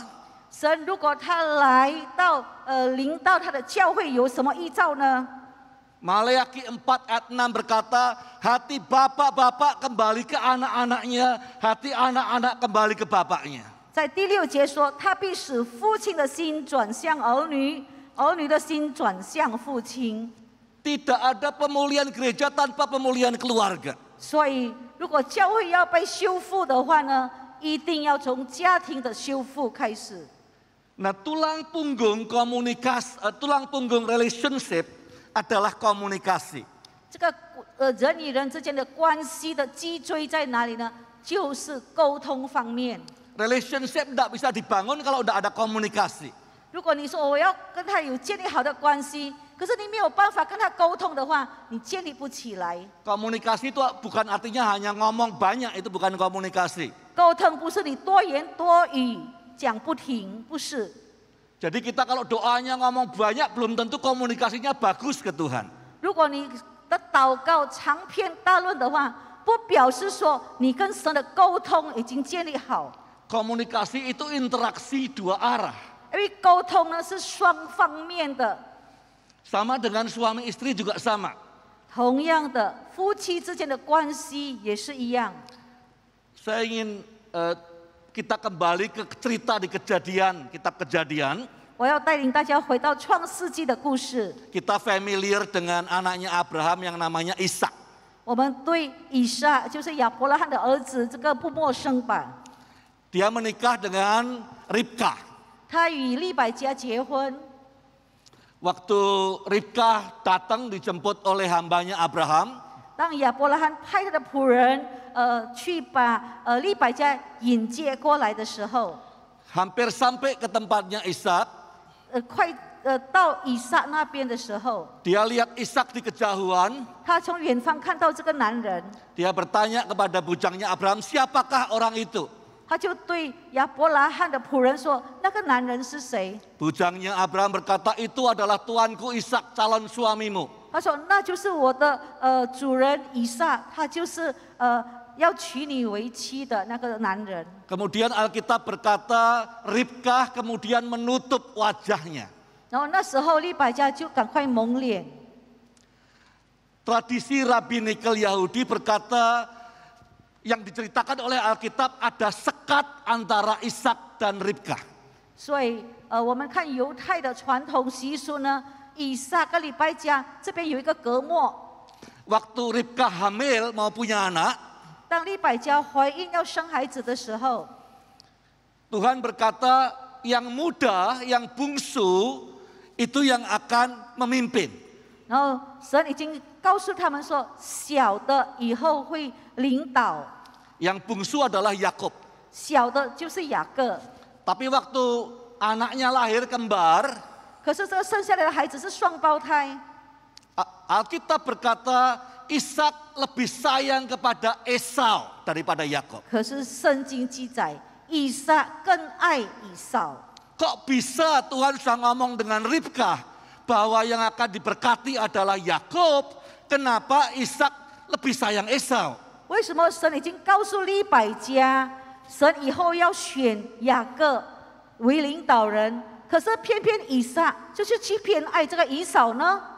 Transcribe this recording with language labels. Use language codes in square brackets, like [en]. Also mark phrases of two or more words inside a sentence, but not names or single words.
[zh] 神如果他来到临到他的教会，有什么预兆呢？ [id] Maleaki 4 ayat 6 berkata, hati bapak-bapak kembali ke anak-anaknya, hati anak-anak kembali ke bapaknya. [zh] 在第6节说，他必使父亲的心转向儿女，儿女的心转向父亲。 [id] Tidak ada pemulihan gereja tanpa pemulihan keluarga. [zh] 所以，如果教会要被修复的话呢，一定要从家庭的修复开始。 [id] Nah, tulang punggung relationship adalah komunikasi. [zh] 这个人与人之间的关系的脊椎在哪里呢？就是沟通方面。 [id] Relationship tidak bisa dibangun kalau tidak ada komunikasi. [zh] 如果你说我要跟他有建立好的关系，可是你没有办法跟他沟通的话，你建立不起来。 [id] Komunikasi itu bukan artinya hanya ngomong banyak, itu bukan komunikasi. [zh] 沟通不是你多言多语讲不停，不是。 [id] Jadi kita kalau doanya ngomong banyak belum tentu komunikasinya bagus ke Tuhan. [zh] 如果你的祷告长篇大论的话，不表示说你跟神的沟通已经建立好。 [id] Komunikasi itu interaksi dua arah. [zh] 因为沟通呢是双方面的。 [id] Sama dengan suami istri juga sama. [zh] 同样的，夫妻之间的关系也是一样。 [id] Saya ingin kita kembali ke cerita di Kejadian, kitab Kejadian. [zh] 我要带领大家回到创世纪的故事。 [id] Kita familiar dengan anaknya Abraham yang namanya Ishak. [zh] 我们对以撒就是亚伯拉罕的儿子这个不陌生吧？ [id] Dia menikah dengan Ribka. [zh] 他与利百加结婚。 [id] Waktu Ribka datang dijemput oleh hambanya Abraham, [zh] 当亚伯拉罕派他的仆人去把利百加引接过来的时候， [id] hampir sampai ke tempatnya Ishak. [zh] 快到以撒那边的时候， [id] Dia lihat Ishak di kejauhan. [zh] 他从远方看到这个男人， [id] Dia bertanya kepada bujangnya Abraham, siapakah orang itu? [zh] 他就对亚伯拉罕的仆人说：“那个男人是谁？” [id] Bujangnya Abraham berkata, itu adalah tuanku Ishak, calon suamimu. [zh] 他说：“那就是我的主人以撒，他就是要娶你为妻的那个男人。” [id] Kemudian Alkitab berkata, Ribkah kemudian menutup wajahnya. [zh] 然后那时候利百加就赶快蒙脸。 [id] Tradisi Rabbinical Yahudi berkata, yang diceritakan oleh Alkitab ada sekat antara Ishak dan Ribkah. [zh] 所以我们看犹太的传统习俗呢，以撒跟利百加这边有一个隔膜。 [id] Waktu Ribkah hamil mau punya anak, [zh] 当利百加怀孕要生孩子的时候， [id] Tuhan berkata yang muda, yang bungsu itu yang akan memimpin. [zh] 然后神已经告诉他们说，小的以后会领导， [id] Yang bungsu adalah Yakub. [zh] 小的就是雅各。 [id] Tapi waktu anaknya lahir kembar, [zh] 可是这个生下来的孩子是双胞胎， [id] Alkitab berkata Ishak lebih sayang kepada Esau daripada Yakub. [zh] 可是圣经记载，以撒更爱以扫。 [id] Kok bisa Tuhan sudah ngomong dengan Ribkah bahwa yang akan diberkati adalah Yakub? Kenapa Ishak lebih sayang Esau? [zh] 为什么神已经告诉利百加，神以后要选雅各为领导人，可是偏偏以撒就是去偏爱这个以扫呢？